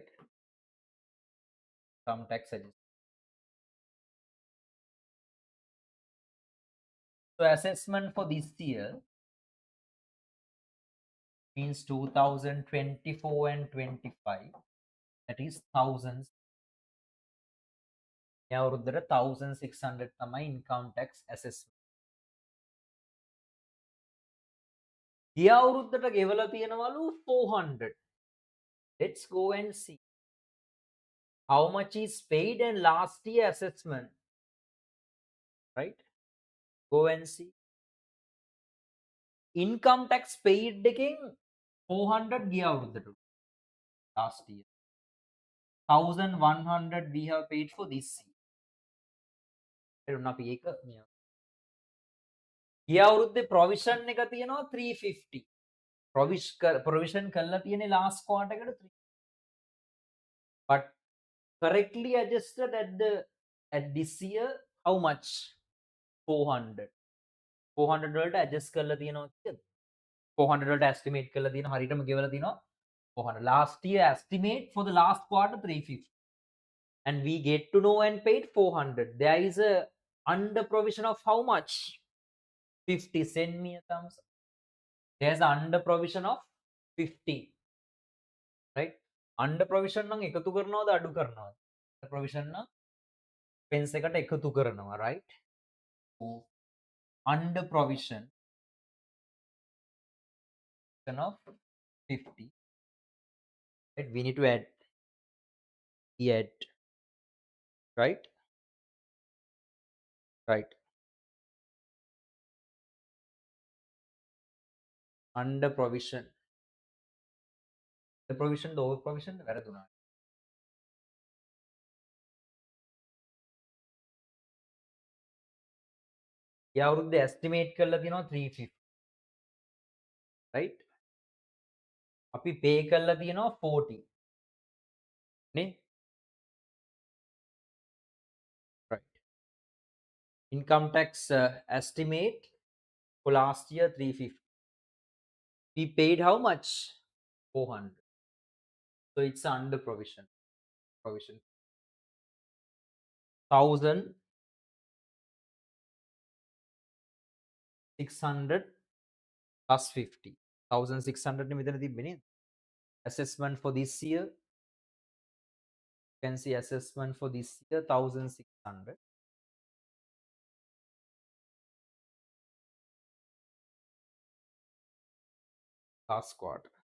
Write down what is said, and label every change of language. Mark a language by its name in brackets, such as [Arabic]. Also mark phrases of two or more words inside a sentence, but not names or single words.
[English] Income tax adjustment. So assessment for this year means 2024 and 25. That is thousands. [Sinhala] මේ අවුරුද්දට 1600 තමයි [English] income tax assessment. [Sinhala] ගිය අවුරුද්දට ගෙවලා තියෙනවලු 400. [English] Let's go and see how much is paid and last year assessment. Right? Go and see. Income tax paid [Sinhala] එකෙන් 400 ගිය අවුරුද්දට [English] last year. 1100 we have paid for this year. [Sinhala] අපි ඒක ගිය අවුරුද්දේ provision එක තියෙනවා 350. provision කරලා තියෙන්නේ [English] last quarter [Sinhala] එකට 3. [English] But correctly adjusted at this year how much? [Sinhala] 400. 400 වලට adjust කරලා තියෙනවා කියද? 400 වලට estimate කරලා තියෙනවා හරියටම ගෙවලා තියෙනවා 400. [English] Last year estimate for the last quarter 350. And we get to know and paid 400. There is a under provision of how much? 50. Send me a thumbs up. There's an under provision of 50. Right? Under provision [Sinhala] නම් එකතු කරනවද අඩු කරනවද? [English] Under provision [Sinhala] නම් expense එකට එකතු කරනවා, [English] right? So, under provision of 50. Right? We need to add. Right? Right. Under provision. The provision, the over provision, [Sinhala] වැරදුනා. ඒ අවුරුද්දේ estimate කරලා තියෙනවා 350. Right? අපි pay කරලා තියෙනවා 40. නේ? [English] Right. Income tax estimate for last year 350. We paid how much? 400. So it's under provision. 1,600 plus 50. [Sinhala] 1,600 නේ මෙතන තිබ්බේ නේද? [English] Assessment for this year You can see assessment for this year 1600. Last quarter.